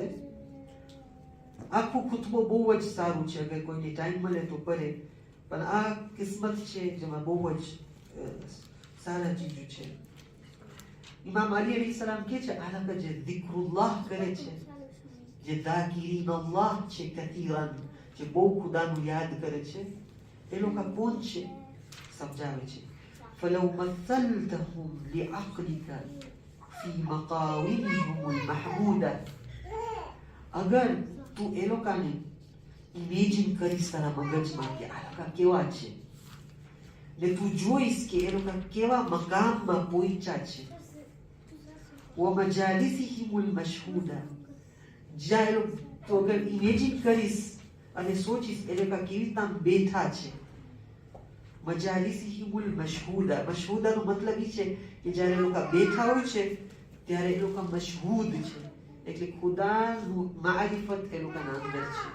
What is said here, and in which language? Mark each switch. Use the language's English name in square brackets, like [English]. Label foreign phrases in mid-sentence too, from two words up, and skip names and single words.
[Gujarati] આખું ખુતબો બહુ જ સારું છે, અગર કોઈને ટાઈમ મળે તો પડે, પણ આ કિસ્મત છે જેમાં બહુ જ સારા ચીજો છે. ઇમામ અલી અલૈહિસ્સલામ કહે છે આ લોકો જે zikruલ્લાહ કરે છે, જે ذاکرین અલ્લાહ છે કતીરાન, જે બહુ ખુદાનું યાદ કરે છે, એ લોકો કોણ છે? સમજાવે છે. [Arabic] فلو مثلتهم لعقلك في مقاومهم المحمودة. [Gujarati] અગર તું એ લોકોને ઇમેજિન કરીશ તારા મગજમાં કે આ લોકો કેવા છે, ને તું જોઈશ કે એ લોકો કેવા મકામમાં પહોંચ્યા છે. [Arabic] ومجالسهم المشهودة. [Gujarati] જ્યાં એ લોકો, તો અગર ઇમેજિન કરીશ અને સોચીશ એ લોકો કેવી રીતના બેઠા છે. [Arabic] مجالسهم المشهودة. [Gujarati] મશહૂદાનો મતલબ એ છે કે જ્યારે એ લોકો બેઠા હોય છે ત્યારે એ લોકો મશહૂદ છે, એટલે ખુદાનું મારિફત એ લોકોના અંદર છે.